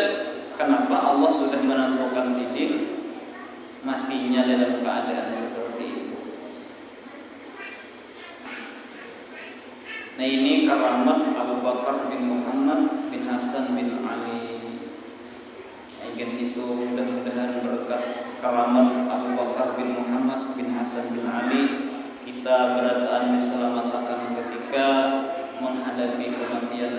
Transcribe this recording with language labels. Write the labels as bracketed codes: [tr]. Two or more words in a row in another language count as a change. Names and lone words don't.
[id] Kenapa Allah sudah menentukan Sidin matinya dalam keadaan seperti itu? Nah, ini karamat Abu Bakar bin Muhammad bin Hasan bin Ali. Ingin situ mudah-mudahan berkat karamat Abu Bakar bin Muhammad bin Hasan bin Ali kita berataan diselamatkan ketika menghadapi kematian.